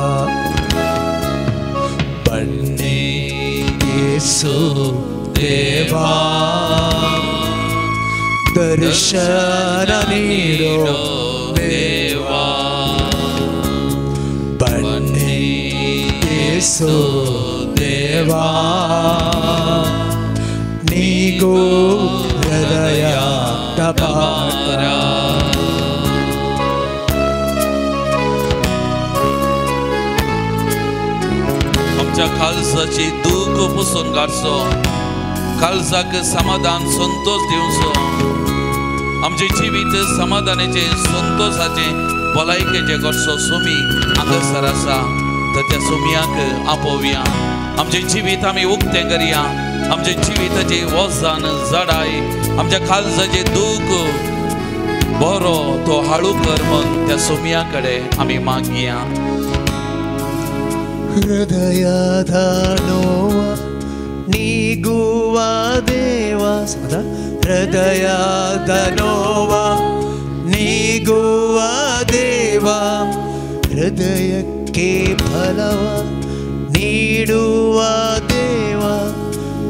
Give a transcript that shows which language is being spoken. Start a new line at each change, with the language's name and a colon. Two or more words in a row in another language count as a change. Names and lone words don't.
Kannada: ಬನ್ನಿ येसू ದೇವಾ, ದರ್ಶನ ನೀಡೋ ದೇವಾ. ಬನ್ನಿ येसू ದೇವಾ, ನೀಗೂ ಹೃದಯದ ಭಾರ.
Konkani: आमच्या काळजाची दूख पुसून काडचो, काळजाक समाधान संतोष दिवचो. आमचे जिवीत समाधानाचे, संतोषाचे, भलायकेचे करचो. सुमी हांगासर आसा तर त्या सुमयाक आपोवया. आमचे जिवीत आमी उक्तें करया. आमच्या जिविताचे वजन जडाय, आमच्या काळजाचे दूख बरो तो हाळू कर म्हूण त्या सुमया कडेन आमी मागया.
Kannada: ಹೃದಯದ ನೋವ ನೀಗುವ ದೇವ. ಹೃದಯದ ನೋವ ನೀಗುವ ದೇವ. ಹೃದಯಕ್ಕೆ ಫಲವ ನೀಡುವ ದೇವ.